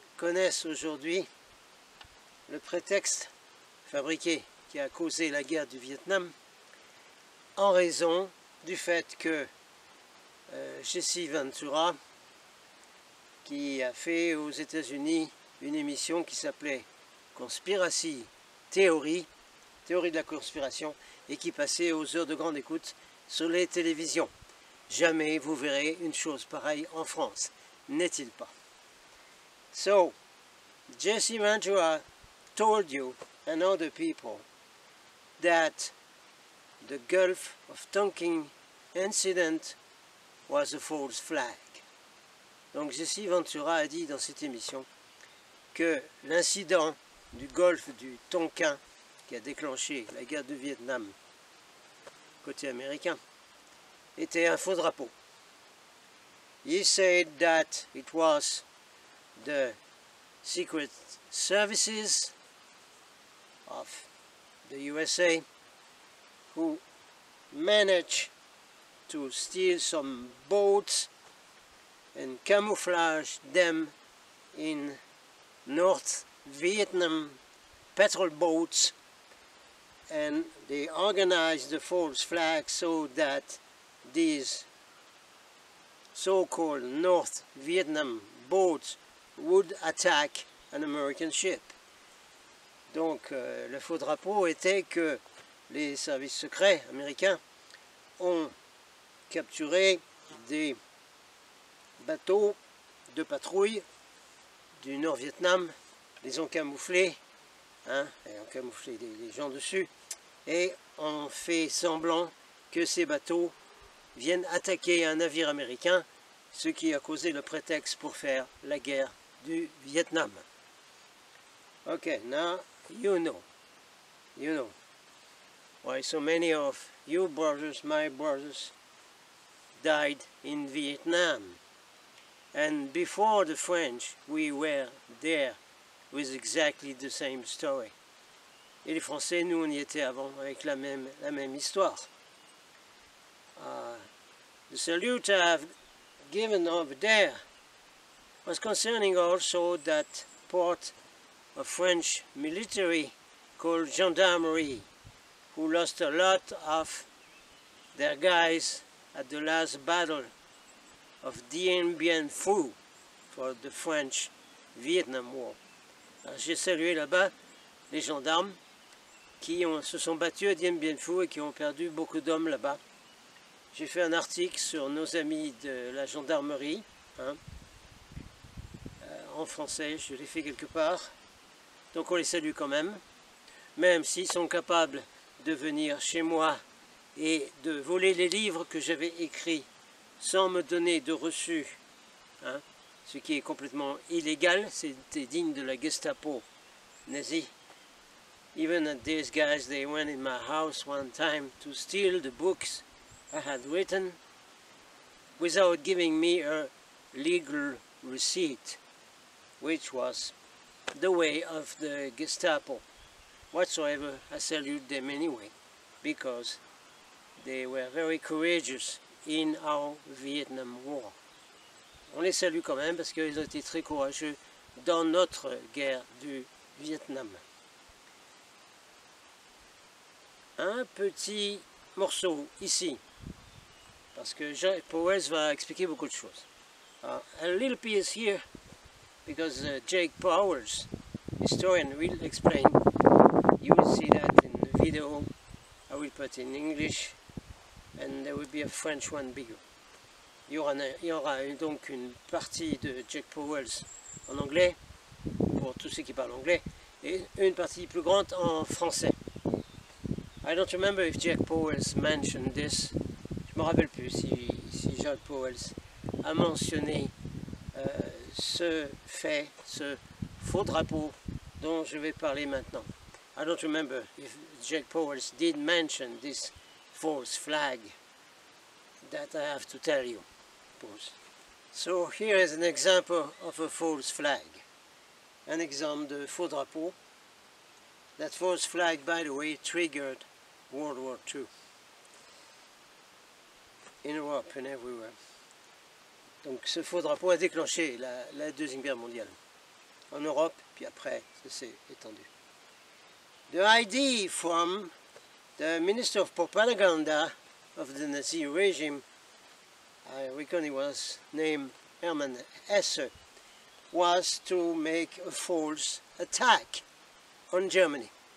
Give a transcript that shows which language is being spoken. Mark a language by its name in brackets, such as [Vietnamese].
[French] connaissent aujourd'hui le prétexte fabriqué qui a causé la guerre du Vietnam en raison du fait que Jesse Ventura, qui a fait aux États-Unis une émission qui s'appelait Conspiracy Theory, théorie de la conspiration, et qui passait aux heures de grande écoute sur les télévisions. Jamais vous verrez une chose pareille en France, n'est-il pas? [English] So, Jesse Ventura told you and other people that the Gulf of Tonkin incident was a false flag. [French] Donc Jesse Ventura a dit dans cette émission que l'incident du golfe du Tonkin qui a déclenché la guerre du Vietnam côté américain était un faux drapeau. [English] He said that it was the secret services of the USA who managed to steal some boats and camouflage them in North Vietnam patrol boats, and they organized the false flag so that these so-called North Vietnam boats would attack an American ship. [French] Donc le faux drapeau était que les services secrets américains ont capturé des bateaux de patrouille du Nord-Vietnam, les ont camouflés, et ont camouflé les gens dessus, et ont fait semblant que ces bateaux viennent attaquer un navire américain, ce qui a causé le prétexte pour faire la guerre du Vietnam. [English] Okay, now you know why so many of your brothers, my brothers, died in Vietnam. And before the French, we were there with exactly the same story. [French] Et les Français, nous, on y était avant avec la même histoire. [English] The salute I've given over there was concerning also that part of French military called gendarmerie, who lost a lot of their guys at the last battle of Dien Bien Phu for the French-Vietnam War. [French] J'ai salué là-bas les gendarmes qui se sont battus à Dien Bien Phu et qui ont perdu beaucoup d'hommes là-bas. J'ai fait un article sur nos amis de la gendarmerie, en français, je l'ai fait quelque part. Donc on les salue quand même s'ils sont capables de venir chez moi et de voler les livres que j'avais écrits sans me donner de reçu, ce qui est complètement illégal, c'était digne de la Gestapo nazie. [English] Even these guys, they went in my house one time to steal the books I had written without giving me a legal receipt, which was the way of the Gestapo. Whatsoever, I salute them anyway, because they were very courageous in our Vietnam War. [French] On les salue quand même parce qu'ils ont été très courageux dans notre guerre du Vietnam. Un petit morceau ici, parce que Jake Powers va expliquer beaucoup de choses. [English] A little piece here, because Jake Powers, historian, will explain. You will see that in the video. I will put in English, and there will be a French one bigger. [French] Il y aura donc une partie de Jake Powers en anglais, pour tous ceux qui parlent anglais, et une partie plus grande en français. [English] I don't remember if Jake Powers mentioned this. [French] Je me rappelle plus si Jake Powers a mentionné ce fait, ce faux drapeau dont je vais parler maintenant. [English] I don't remember if Jake Powers did mention this false flag that I have to tell you. So here is an example of a false flag. [French] Un exemple de faux drapeau. [English] That false flag, by the way, triggered World War II. In Europe and everywhere. [French] Donc ce faux drapeau a déclenché la Deuxième Guerre mondiale. en Europe, puis après, ça s'est étendu. [English] The idea from the Minister of Propaganda of the Nazi regime, I reckon he was named Hermann Hesse, was to make a false attack on Germany.